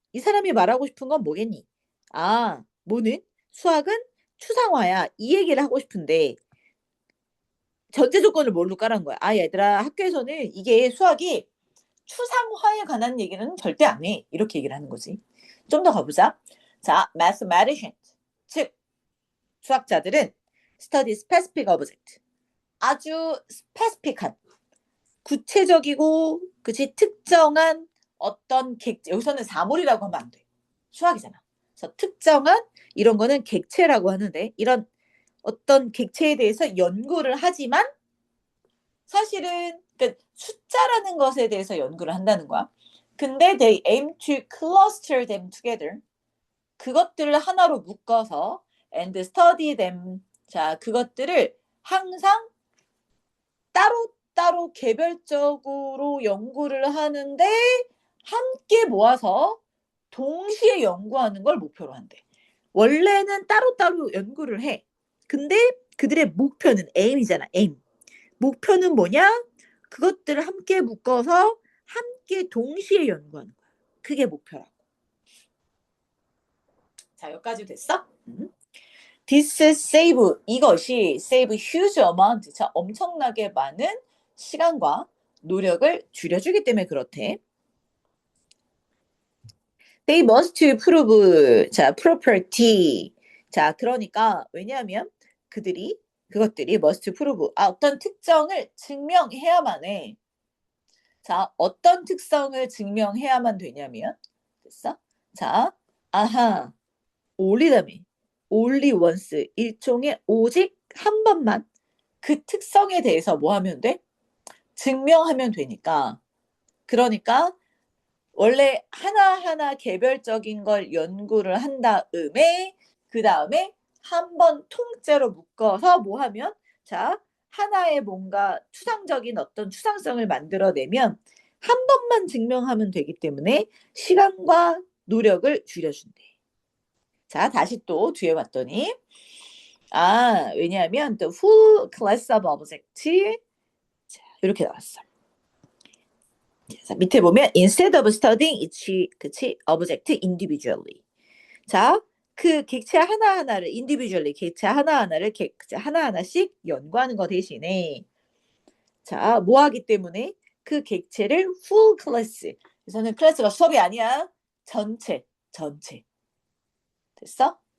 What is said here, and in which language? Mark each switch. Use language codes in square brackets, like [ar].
[ko] 이 사람이 말하고 싶은 건 뭐겠니? 아, 뭐는? 수학은 추상화야. 이 얘기를 하고 싶은데 전제 조건을 뭘로 깔은 거야? 아, 얘들아, 학교에서는 이게 수학이 추상화에 관한 얘기는 절대 안 해. 이렇게 얘기를 하는 거지. 좀 더 가보자. 자, mathematicians. 즉, 수학자들은 [en] study specific object. [ko] 아주 스페시픽한 구체적이고 그치 특정한 어떤 여기서는 사물이라고 하면 안 돼. 수학이잖아. 그래서 특정한 이런 거는 객체라고 하는데 이런 어떤 객체에 대해서 연구를 하지만 사실은 그러니까 숫자라는 것에 대해서 연구를 한다는 거야. 근데 [en] they aim to cluster them together. [ko] 그것들을 하나로 묶어서 [en] and study them. [ko] 자, 그것들을 항상 따로따로 개별적으로 연구를 하는데 함께 모아서 동시에 연구하는 걸 목표로 한대. 원래는 따로따로 연구를 해. 근데 그들의 목표는 aim이잖아. aim. 목표는 뭐냐? 그것들을 함께 묶어서 함께 동시에 연구하는 거야. 그게 목표라고. 자, 여기까지 됐어? [en] This save, [ko] 이것이 [en] save huge amount, [ko] 자, 엄청나게 많은 시간과 노력을 줄여주기 때문에 그렇대. [en] They must prove, 자, property. [ko] 자, 그러니까 왜냐하면 그것들이 [en] must prove, [ko] 어떤 특정을 증명해야만 해. 자, 어떤 특성을 증명해야만 되냐면, 됐어? 자, 아하, only라며. [en] only once, [ko] 일종의 오직 한 번만 그 특성에 대해서 뭐 하면 돼? 증명하면 되니까. 그러니까 원래 하나하나 개별적인 걸 연구를 한 다음에 그 다음에 한 번 통째로 묶어서 뭐 하면 자 하나의 뭔가 추상적인 어떤 추상성을 만들어내면 한 번만 증명하면 되기 때문에 시간과 노력을 줄여준대. 자 다시 또 뒤에 봤더니 왜냐하면 [en] the full class of object [ko] 자, 이렇게 나왔어. 자, 밑에 보면 [en] instead of studying each [ko] 그치 [en] object individually. [ko] 자, 그 객체 하나하나를 [en] individually [ko] 객체 하나하나를 객체 하나하나씩 연구하는 거 대신에 자, 뭐 하기 때문에 그 객체를 [en] full class. [ko] 그래서는 클래스가 수업이 아니야. 전체. 됐어?